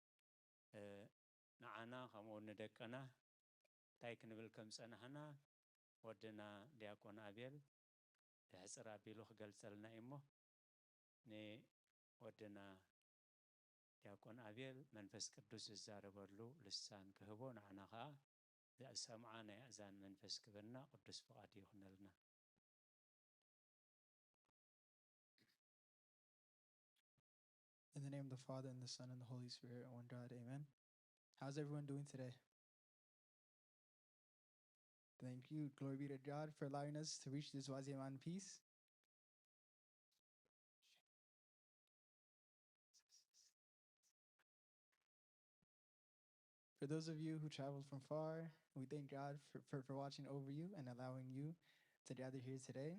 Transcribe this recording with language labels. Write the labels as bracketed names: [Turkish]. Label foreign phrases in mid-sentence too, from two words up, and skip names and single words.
[Tigrinya] ንዓና ከምኡ ንደቀና እንታይ ክንብል ከም ጸናሕና ወድና ዲያቆን አቤል ሕፅር ኣቢሉ ክገልጸልና እሞ ንወድና ዲያቆን አቤል መንፈስ ቅዱስ ዝዛረበሉ ልሳን ክህቦ ንዓና ከዓ ዘሰምዓ ናይ ኣእዛን መንፈስ ክበና ቅዱስ ፍቃድ ይኹነልና። [English] In the name of the Father, and the Son, and the Holy Spirit, one God, amen. How's everyone doing today? Thank you. Glory be to God for allowing us to reach this Waziyama in peace. For those of you who traveled from far, we thank God for watching over you and allowing you to gather here today.